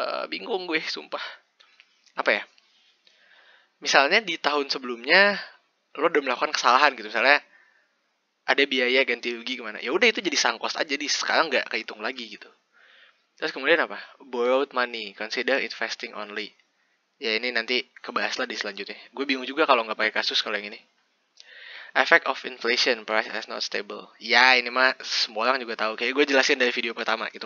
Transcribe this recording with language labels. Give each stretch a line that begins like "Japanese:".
Indonesian: Bingung gue, sumpah. Apa ya? Misalnya di tahun sebelumnya lo udah melakukan kesalahan gitu, misalnya ada biaya ganti rugi kemana, ya udah itu jadi sangkos aja, di sekarang nggak kehitung lagi gitu. Terus kemudian apa?
English: Borrowed money, consider investing only.
Indonesian: Ya ini nanti kebahas lah di selanjutnya. Gue bingung juga kalau nggak pakai kasus kalau yang ini.
English: Effect of inflation, price is not stable.
Indonesian: Ya ini mah semua orang juga tahu. Kayak gue jelasin dari video pertama gitu.